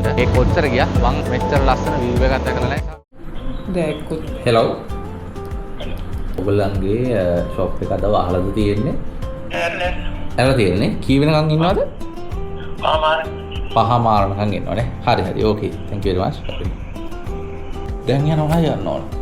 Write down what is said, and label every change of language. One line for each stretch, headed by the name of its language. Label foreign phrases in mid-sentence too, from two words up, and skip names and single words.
Sinhala: ඒ කොච්චර ගියා මං මෙච්චර ලස්සන view එකක් දැකලා නැහැ. හෙලෝ. ඔයගොල්ලන්ගේ ෂොප් එක අද වහලාද තියෙන්නේ? ඇරලා තියෙන්නේ. කී වෙනකන් ඉන්නවද? පහමාරණකම් ඉන්නවනේ. හරි ඕකේ.
English: thank you very much.
Sinhala: දැන් යනවා යන්න ඕන.